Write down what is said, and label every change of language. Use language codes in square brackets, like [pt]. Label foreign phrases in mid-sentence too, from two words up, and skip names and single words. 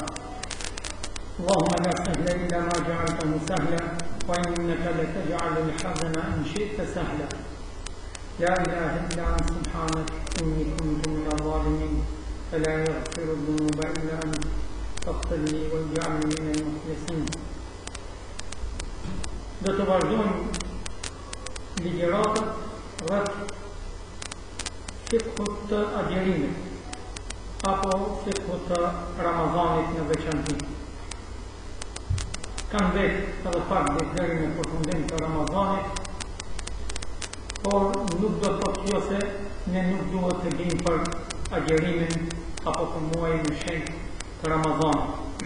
[ar] اللهم لا سهل إلا ما جعلته سهلا وإنك لتجعل الحزن إن شئت سهلا. لا إله إلا أنت سبحانك إني كنت من الظالمين فلا يغفر الذنوب إلا أنت فاغفر لي واجعلني من المخلصين. [sq] Do të vazhdojmë ligjëratët rreth fikut të agjerimit apo fikut të Ramazanit në veçantë. Kanë vetë edhe pak deri në përfundim të Ramazanit, por nuk do të thotë kjo se ne nuk duhet të dim për agjerimin apo për muajin e shenjtë të Ramazanit.